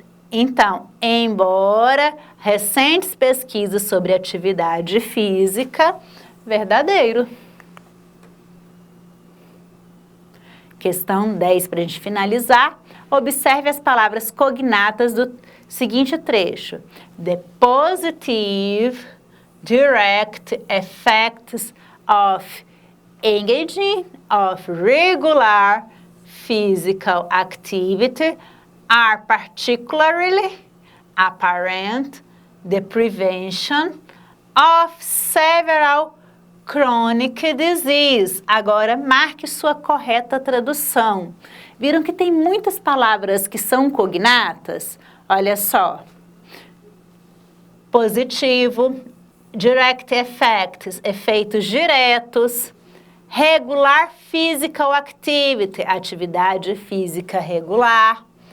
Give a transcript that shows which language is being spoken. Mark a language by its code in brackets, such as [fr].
[pt] Então, embora recentes pesquisas sobre atividade física, verdadeiro. Questão 10, para a gente finalizar, observe as palavras cognatas do seguinte trecho. [en] The positive direct effects of engaging of regular physical activity are particularly apparent the prevention of several chronic disease. [pt] Agora, marque sua correta tradução. Viram que tem muitas palavras que são cognatas? Olha só. Positivo, [en] direct effects, [pt] efeitos diretos. [en] Regular physical activity, [pt] atividade física regular.